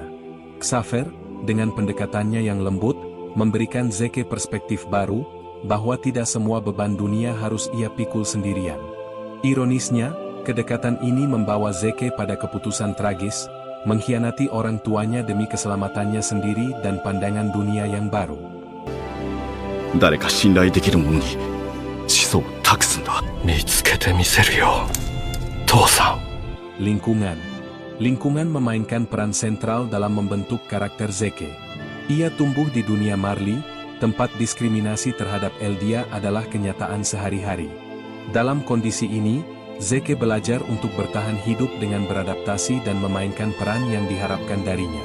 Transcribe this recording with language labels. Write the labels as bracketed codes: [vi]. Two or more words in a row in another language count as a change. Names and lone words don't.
[id] Xaver, dengan pendekatannya yang lembut, memberikan Zeke perspektif baru, bahwa tidak semua beban dunia harus ia pikul sendirian. Ironisnya, kedekatan ini membawa Zeke pada keputusan tragis, mengkhianati orang tuanya demi keselamatannya sendiri dan pandangan dunia yang baru. [ja] 誰か信頼できる者に始祖を託すんだ。見つけてみせるよ、父さん。 [id] Lingkungan memainkan peran sentral dalam membentuk karakter Zeke. Ia tumbuh di dunia Marley, tempat diskriminasi terhadap Eldia adalah kenyataan sehari-hari. Dalam kondisi ini, Zeke belajar untuk bertahan hidup dengan beradaptasi dan memainkan peran yang diharapkan darinya.